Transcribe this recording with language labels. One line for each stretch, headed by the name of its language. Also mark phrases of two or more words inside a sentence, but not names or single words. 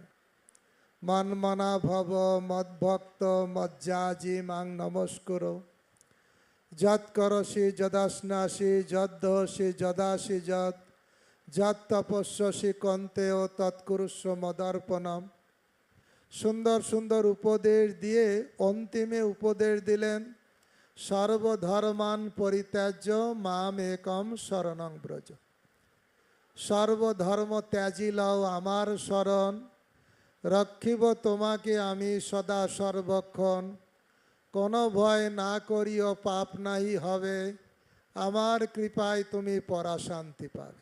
Sanskrit: মন্মনা ভব মদ্ভক্ত মজ্জাজি মাং নমস্কুর, যৎ করসি যদাস্নাসি যদ্দহসি যদাসি যৎ তপস্যসি কন্তেও তৎকুরুস্ব মদর্পণম।
Bangla: সুন্দর সুন্দর উপদেশ দিয়ে অন্তিমে উপদেশ দিলেন,
Sanskrit: সর্বধর্মান পরিত্যাজ্য মাম একম শরণং ব্রজ।
Bangla: সর্বধর্ম ত্যাজি লও আমার শরণ, রক্ষিব তোমাকে আমি সদা সর্বক্ষণ। কোনো ভয় না করিও পাপ নাহি হবে, আমার কৃপায় তুমি পরাশান্তি পাবে।